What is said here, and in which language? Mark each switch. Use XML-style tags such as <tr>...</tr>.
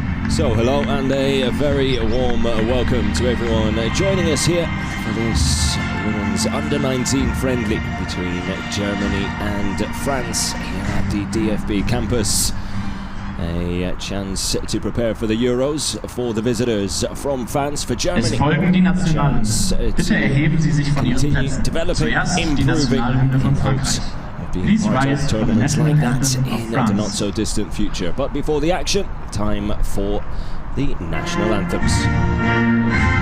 <en>So hello and a very warm welcome to everyone joining us here for this women's under-19 friendly between Germany and France here at the DFB campus. A chance to prepare for the Euros for the visitors from France, for Germany.</en> <de>Es folgen die Nationalen. Bitte erheben Sie sich von Ihren Plätzen. Zuerst die Nationalhymne von Frankreich.</de> <en>Being part of tournaments like that in the not so distant future. But before the action, time for the national anthems.</en>